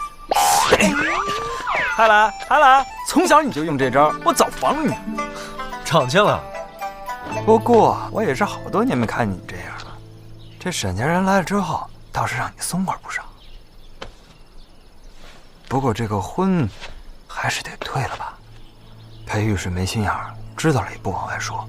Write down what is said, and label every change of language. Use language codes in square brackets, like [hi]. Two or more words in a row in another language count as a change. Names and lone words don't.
[zh] 還來，從小你就用這招，我早防你。長進了。不過我也是好多年沒看你這樣了，這沈家人來了之後，倒是讓你鬆快不少。不過這個婚還是得退了吧？裴玉是沒心眼兒，知道了也不往外說。